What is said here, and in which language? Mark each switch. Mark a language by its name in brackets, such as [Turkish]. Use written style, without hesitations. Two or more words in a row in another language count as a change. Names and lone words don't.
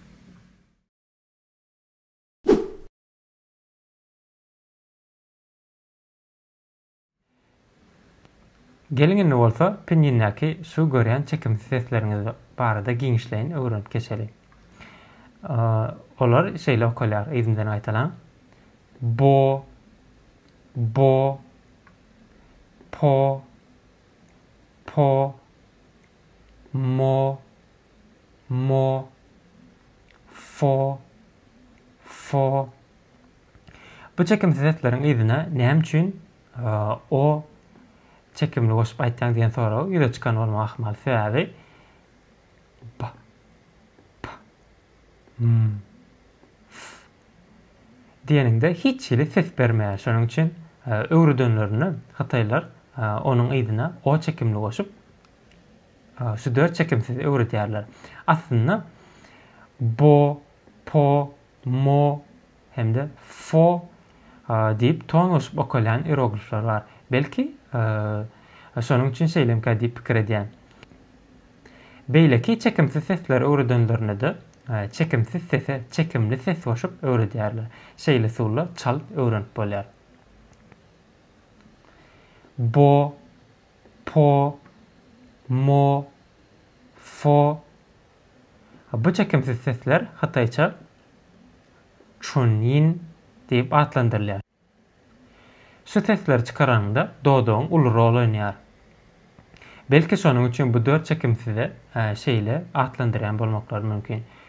[Turkmen] Gelingende bolsa piniňdäki şu görýän çekimsiz sesleriňiz barada giňişleýin öwrenip geçeli. Olar şeýle okalýar. Ýzimden gaýtalan. [Chinese] Bo, po, mo, fo. [Turkmen] Bu çekimsiz sesleriň ýzyna näme üçin o çekimli goşup aýtýan diýen soraw ýüze çykan bolmak ahmal sebäbi ba, diýeninde hiç ýyly ses bermeýär. Şonuň üçin öwredönlerini Hataylar onuň ýzyna o çekimli goşup şu dört çekimsiz öwredýärler. Aslında [Chinese] bo, po, mo [Turkmen] hemde fo diýip ton goşup okalýan hieroglifler bar. Belki şonuň üçin şeýlemkä diýip pikir edýän. Beýleki çekimsiz sesler öwredönlerini de çekimsiz sese çekimli ses goşup öwredýärler. Şeýle suwla çalyp öwrenip bolýar. [Chinese] Bo, po, mo, fo. [Turkmen] Bu çekimsiz sesler Hatayça şunyin deyip adlandırılýar. Şu sesleri çıkaranda dodoň uly rol oýnýar. Belki şonuň üçin bu 4 çekimsizi şeýle adlandyrýan bolmaklary mümkin.